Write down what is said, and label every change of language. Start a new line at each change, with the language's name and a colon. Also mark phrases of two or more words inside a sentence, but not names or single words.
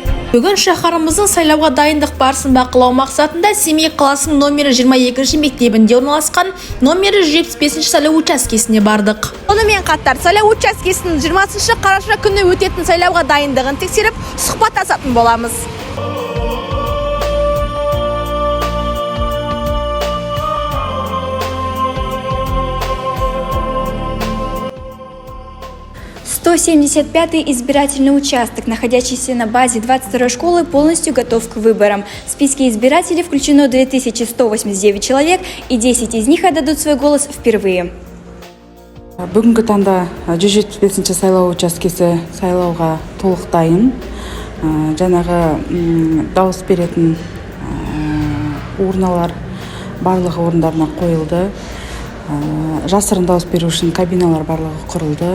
Kazakh: Бүгін шаһарымыздың сайлауға дайындық барысын бақылау мақсатында Семей қаласының номері 22 мектебінде орналасқан номері 175 сайлау учаскесіне бардық. Сонымен қатар сайлау учаскесінің 20 қараша күні өтетін сайлауға дайындығын тексеріп, сұхбаттасатын боламыз.
Russian: «175-й избирательный участок, находящийся на базе 22-й школы, полностью готов к выборам. В списке избирателей включено 2189 человек, и 10 из них отдадут свой голос впервые.
Kazakh: Бүгінгі таңда 175-ші сайлау учаскесі сайлауға толық дайын. Жаңағы дауыс беретін урналар барлығы орындарына қойылды. Жасырын дауыс беру үшін кабиналар барлығы құрылды.